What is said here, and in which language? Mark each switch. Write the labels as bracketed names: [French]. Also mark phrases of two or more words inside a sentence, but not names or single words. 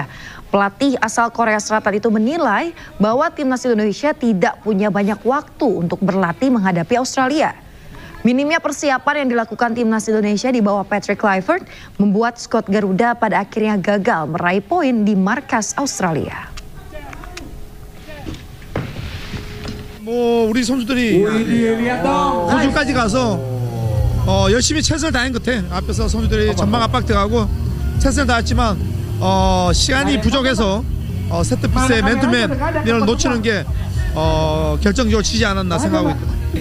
[Indonesian] Pelatih asal Korea Selatan itu menilai bahwa Timnas Indonesia tidak punya banyak waktu untuk berlatih menghadapi Australia. Minimnya persiapan yang dilakukan Timnas Indonesia di bawah Patrick Kluivert membuat skuad Garuda pada akhirnya gagal meraih poin di markas Australia. [Korean] 우리 선수들이 호주까지 가서 열심히 최선을 다한 것 같아. 앞에서 선수들이 전방 압박 들어가고 최선을 다했지만 시간이 부족해서 세트피스의 맨투맨 이걸 놓치는 게 결정적으로 지지 않았나 생각하고 있다.